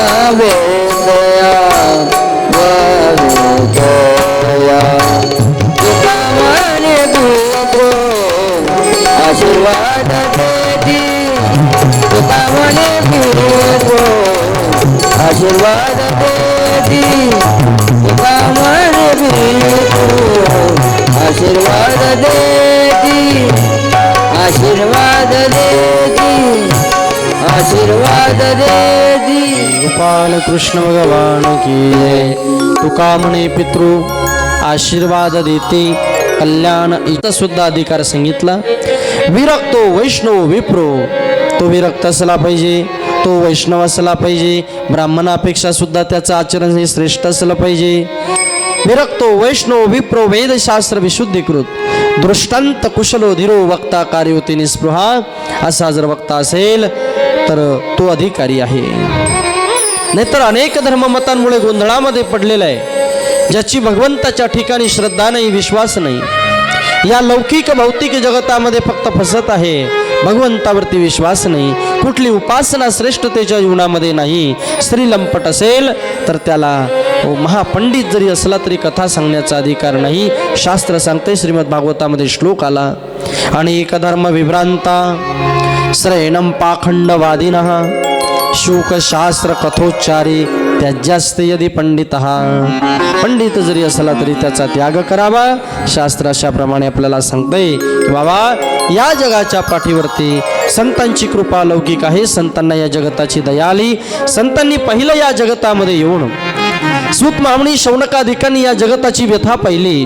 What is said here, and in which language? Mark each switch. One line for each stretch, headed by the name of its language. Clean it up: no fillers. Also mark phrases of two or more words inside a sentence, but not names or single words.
Marathi: वेदया वेदया तुका म्हणे पितृ आशीर्वाद देती तुका म्हणे पितृ आशीर्वाद देती तुका म्हणे पितृ आशीर्वाद देती आशीर्वाद देती आशीर्वाद देती
Hindi: गोपाल कृष्ण भगवान की जय.
Marathi: तुका म्हणे पितृ आशीर्वाद देते कल्याण इथं सुद्धा अधिकार सांगितला.
Sanskrit: विरक्तो वैष्णव विप्रो
Marathi: तो विरक्त असला पाहिजे, तो वैष्णव असला पाहिजे, ब्राह्मणापेक्षा सुद्धा त्याचं आचरण हे श्रेष्ठ असलं पाहिजे.
Sanskrit: विरक्तो वैष्णव विप्रो वेदशास्त्र विशुद्धीकृत दृष्टांत कुशलो धीरो वक्ता कार्योती निस्पृहा
Marathi: असा जर वक्ता असेल तर तो अधिकारी आहे. नाहीतर अनेक धर्ममतांमुळे गोंधळामध्ये पडलेला आहे. ज्याची भगवंताच्या ठिकाणी श्रद्धा नाही, विश्वास नाही, या लौकिक भौतिक जगतामध्ये फक्त फसत आहे. भगवंतावरती विश्वास नाही, कुठली उपासना श्रेष्ठतेच्या जीवनामध्ये नाही. स्त्री लंपट असेल तर त्याला महापंडित जरी असला तरी कथा सांगण्याचा अधिकार नाही. शास्त्र सांगते, श्रीमद भागवतामध्ये श्लोक आला,
Sanskrit: अनेक धर्म विभ्रांता श्रेणम पाखंडवादिनः शूकशास्त्र कथोच्चारी त्याज्यास्ते यदि पंडितः.
Marathi: पंडित जरी असला तरी त्याचा त्याग करावा. शास्त्र अशाप्रमाणे आपल्याला सांगते की बाबा या जगाच्या पाठीवरती संतांची कृपा लौकिक आहे. संतांना या जगताची दया आली. संतांनी पहिलं या जगतामध्ये येऊन सूत मामणी शौनकाधिकांनी या जगताची व्यथा पाहिली.